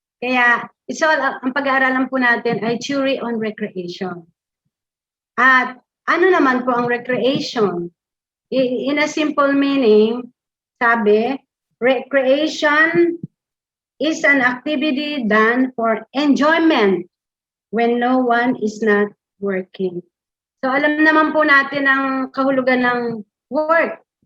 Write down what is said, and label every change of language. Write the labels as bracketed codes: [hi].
[tl] Kaya, ang pag-aaralan po natin ay theory on recreation. At ano naman po ang recreation? [en] In a simple meaning, sabi, recreation is an activity done for enjoyment when no one is not working. [tl] So alam naman po natin ang kahulugan ng work.